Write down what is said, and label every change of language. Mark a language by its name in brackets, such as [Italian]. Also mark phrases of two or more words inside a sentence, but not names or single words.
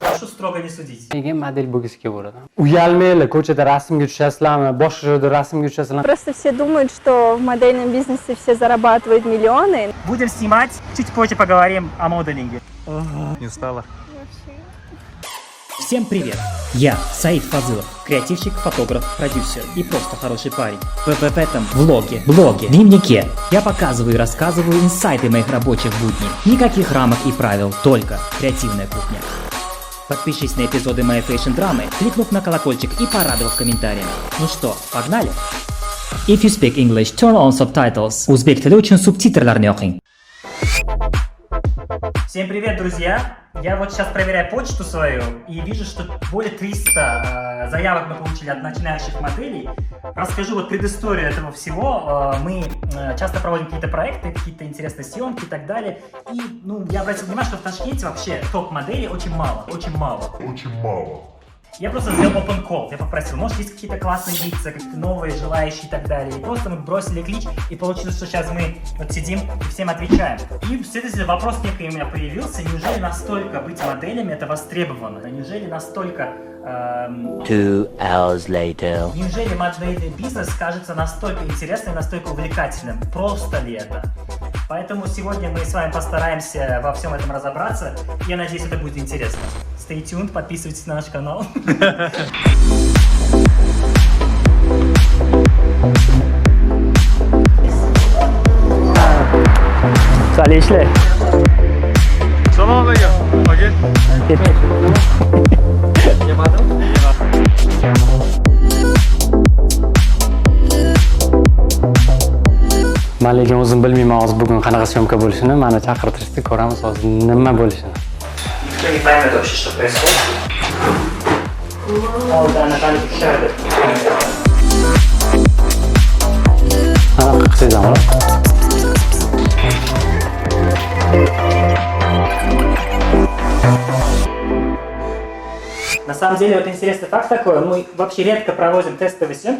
[Russian] Прошу строго не судить. [Uzbek] Nega model bo'lgisi keladi. Uyalmaylar, ko'chada rasmga tushasizlarmi, boshqa joyda rasmga tushasizlarmi? [Russian] Просто все думают, что в модельном бизнесе все зарабатывают миллионы. Будем снимать, чуть позже поговорим о моделинге. Не стало. Всем привет! Я Саид Фазылов, креативщик, фотограф, продюсер и просто хороший парень. В этом блоге, дневнике я показываю и рассказываю инсайты моих рабочих будней. Никаких рамок и правил, только креативная кухня. Подпишись на эпизоды моей фэшн-драмы, кликнув на колокольчик и порадовав комментарием. Ну что, погнали? [English] If you speak English, turn on subtitles. [Uzbek] O'zbek tili uchun subtitrlarni yoqing. [Russian] Всем привет, друзья! Я вот сейчас проверяю почту свою и вижу, что более 300 заявок мы получили от начинающих моделей. Расскажу вот предысторию этого всего. Мы часто проводим какие-то проекты, какие-то интересные съемки и так далее. И я обратил внимание, что в Ташкенте вообще топ-моделей очень мало. Я просто сделал [English] open call, [Russian] я попросил, может есть какие-то классные лица, какие-то новые, желающие и так далее. И просто мы бросили клич, и получилось, что сейчас мы вот сидим и всем отвечаем. И, следовательно, вопрос некий у меня появился, неужели настолько быть моделями это востребовано? Неужели настолько... [English] 2 hours later. [Russian] Неужели модельный бизнес кажется настолько интересным, настолько увлекательным? Просто ли это? Поэтому сегодня мы с вами постараемся во всем этом разобраться. Я надеюсь, это будет интересно. [English] Stay tuned, [Russian] подписывайтесь на наш канал. Salishli. [Uzbek] Salom alaykum. Aka. Men lekin o'zim bilmayman hozir bugun qanaqa syomka bo'lishini. Meni chaqirtirishdi, ko'ramiz hozir nima bo'lishini. [Russian] Никто не поймет вообще, что происходит. О, да, Наталья Пищарда. На самом деле, вот интересный факт такой, мы вообще редко проводим тестовые съемки.